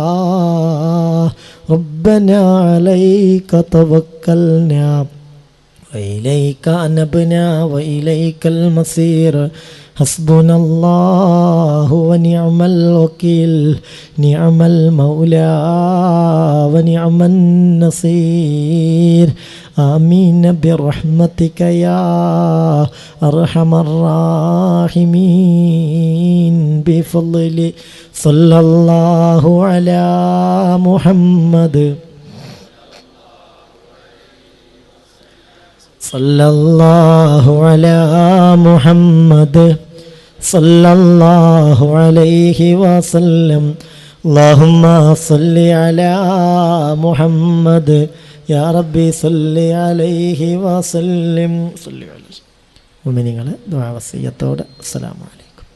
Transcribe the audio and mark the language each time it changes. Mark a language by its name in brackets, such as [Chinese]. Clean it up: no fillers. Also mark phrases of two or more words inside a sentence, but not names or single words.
[Arabic] ربنا عليك توكلنا وإليك أنبنا وإليك المصير. حسبنا الله ونعم الوكيل. نعم المولى ونعم النصير. آمين برحمتك يا أرحم الراحمين. بفضل صلى الله على محمد صلى الله على محمد صلى الله عليه وسلم. اللهم صل على محمد يا ربي صل عليه وسلم. [Malayalam] മുഅ്മിനീങ്ങളെ ദുആ വസിയ്യത്തോടെ [Arabic] السلام عليكم.